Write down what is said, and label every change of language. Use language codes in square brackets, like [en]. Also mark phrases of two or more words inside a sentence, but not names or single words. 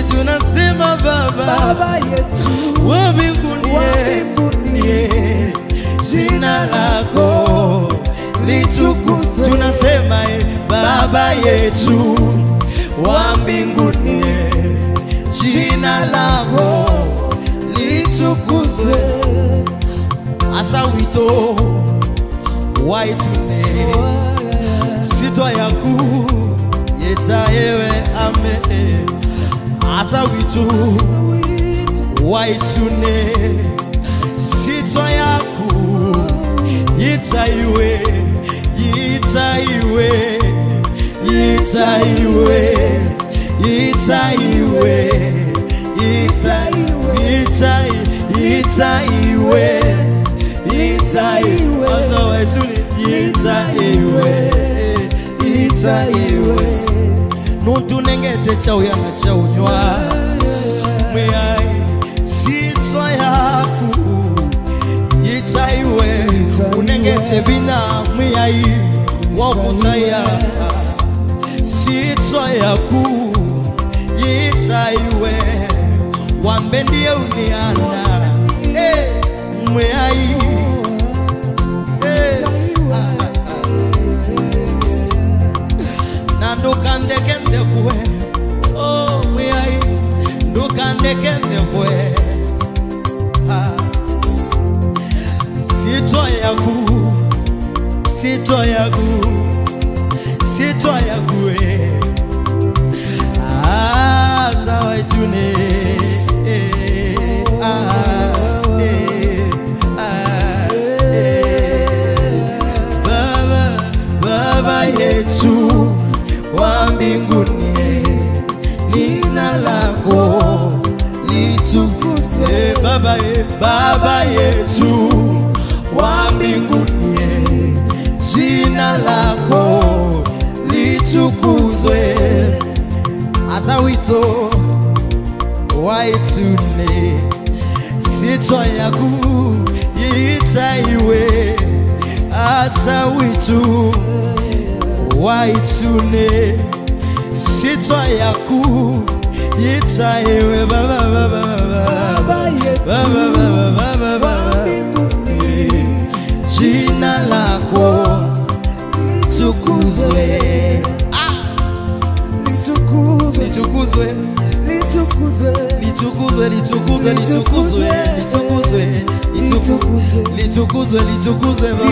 [sw] Tunasema Baba yetu wa mbinguni, jina lako litukuzwe. Tunasema Baba yetu wa mbinguni, jina lako litukuzwe. [kam] Asa wito waitune sitwa yaku yeta ewe ame. Asa wito waitune sitwa yaku yeta iwe, yeta iwe, yeta iwe, yeta iwe, yeta iwe, yeta iwe. Asa waitune yeta iwe, yeta iwe. Nuntu nengete chauya na chaunywa mwai sitwa yaku yeta iwe. Unengete vina mwai wakutaya sitwa yaku yeta iwe. Wambendie uniana mwai nandukande kende kwe mwai ndukande kende kwe sitwa yaku, sitwa yaku, sitwa yaku sawa itune [sw] Baba yetu wa mbinguni, jina lako litukuzwe. Baba yetu wa mbinguni, jina lako litukuzwe. [kam] Asa wito waitune sitwa yaku yeta iwe. Asa wito waitune sitwa yaku yeta iwe. [sw] Baba jina lako litukuzwe, litukuzwe, litukuzwe, litukuzwe, litukuzwe, litukuzwe, litukuzwe, litukuzwe, litukuzwe, litukuzwe,